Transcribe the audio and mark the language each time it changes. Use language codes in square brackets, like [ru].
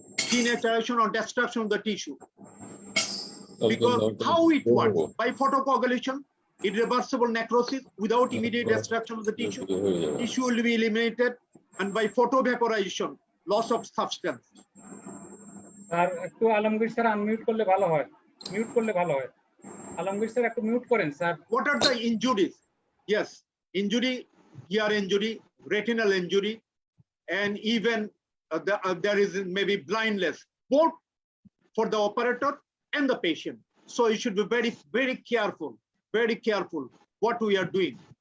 [en] Denaturation or destruction of the tissue. Because how it works? By photocoagulation, irreversible necrosis without immediate destruction of the tissue. Tissue will be eliminated, and by photovaporization, loss of substance. [bn] আর একটু Alamgir sir unmute করলে ভালো হয়, mute করলে ভালো হয়। Alamgir sir একটু mute করেন sir. [en] What are the injuries? Yes, injury, ear injury, retinal injury, and even there is maybe blindness, both for the operator and the patient. So you should be very careful what we are doing.